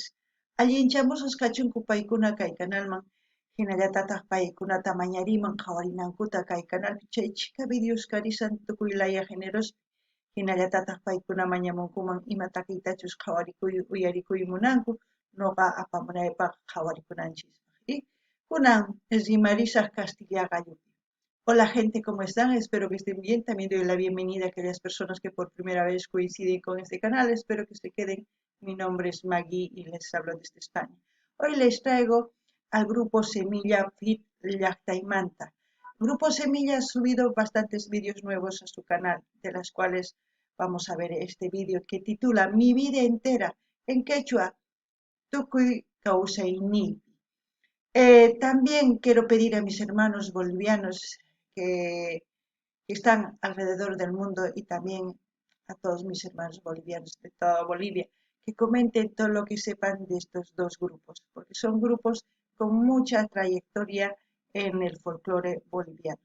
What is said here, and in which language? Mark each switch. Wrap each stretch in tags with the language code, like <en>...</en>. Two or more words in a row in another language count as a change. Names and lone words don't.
<qu>Allinchamusas kachunku paykuna kay kanalman hinallatataq paykunata mañariman qhawarinankuta kay kanalpi chay chika videos karisan tukuy laya géneros hinallatataq paykuna mañamunkuman ima takiytachus qhawarikuy uyarikuy munanku noqa apamunaypaq qhawarikunanchis. Kunan rimarisaq Castilla Gallupi.</qu> <es>Hola gente, ¿cómo están? Espero que estén bien. También doy la bienvenida a aquellas personas que por primera vez coinciden con este canal. Espero que se queden. Mi nombre es Magui y les hablo desde España. Hoy les traigo al Grupo Semilla Fit Llaqtaymanta. Grupo Semilla ha subido bastantes vídeos nuevos a su canal, de las cuales vamos a ver este vídeo que titula Mi vida entera en quechua,</es> <qu>tukuy kawsaynipi.</qu> <es>También quiero pedir a mis hermanos bolivianos que están alrededor del mundo y también a todos mis hermanos bolivianos de toda Bolivia que comenten todo lo que sepan de estos dos grupos, porque son grupos con mucha trayectoria en el folclore boliviano.</es>